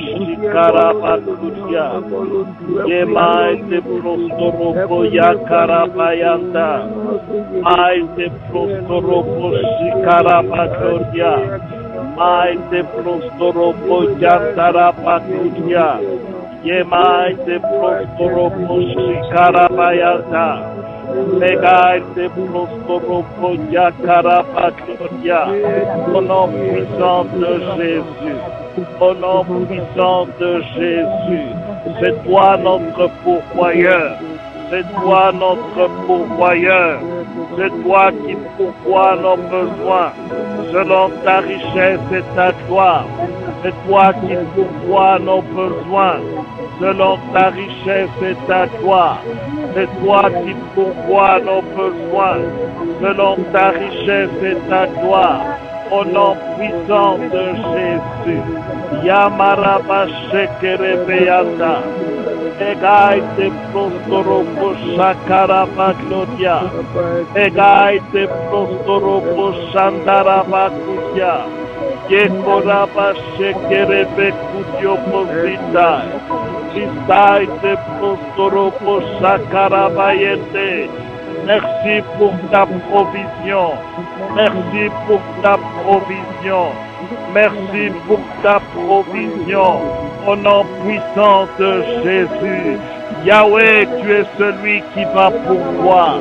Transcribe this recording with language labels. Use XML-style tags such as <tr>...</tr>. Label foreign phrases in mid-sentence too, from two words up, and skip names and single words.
<fr>Shikaraba Gloria, Yemai te prostoropo Yakaraba Yanda, Mai te prostoropo Shikaraba Gloria, Mai te prostoropo Yakaraba Gloria, Yemai te prostoropo Shikaraba Yanda, Megai te prostoropo Yakaraba Gloria. Au nom puissant de Jésus, au nom puissant de Jésus, c'est toi notre pourvoyeur, c'est toi notre pourvoyeur, c'est toi qui pourvois nos besoins, selon ta richesse et ta gloire, c'est toi qui pourvois nos besoins, selon ta richesse et ta gloire, c'est toi qui pourvois nos besoins, selon ta richesse et ta gloire, au nom puissant de Jésus. Yamaraba Shekerebeyanda, Egaite prostoropo shakaraba gloria. Egaite prostoropo shandaraba kutia. Yekoraba shekerebe kutio posita. Istaite prostoropo shakaraba yente. Merci pour ta provision. Merci pour ta provision. Merci pour ta provision. Au nom puissant de Jésus. Yahweh, tu es celui qui va pourvoir.</fr>